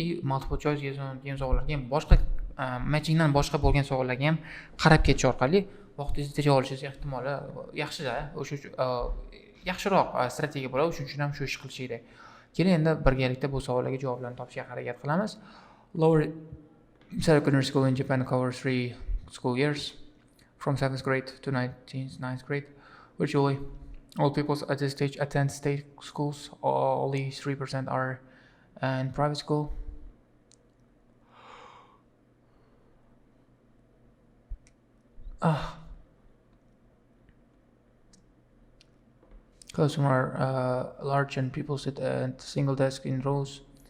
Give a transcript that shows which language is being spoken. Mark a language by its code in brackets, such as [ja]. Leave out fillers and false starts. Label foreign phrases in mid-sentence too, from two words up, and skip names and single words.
[en] Multiple choice [uz] yozilgan savollarga ham boshqa matchingdan boshqa bo'lgan savollarga ham qarab ketish orqali vaqtingizni tejab olishingiz ehtimoli yaxshi-da. O'sha yaxshiroq strategiya bo'ladi. Shuning uchun ham shu ish qilish kerak. Keling endi birgalikda bu savollarga javoblarni topishga harakat qilamiz. [en] Lower secondary school in Japan covers 3 school years from 7th grade to 9th grade. Virtually all people at this stage attend state schools. Only 3% are in private school. Classrooms are large and people sit at single desk in rows.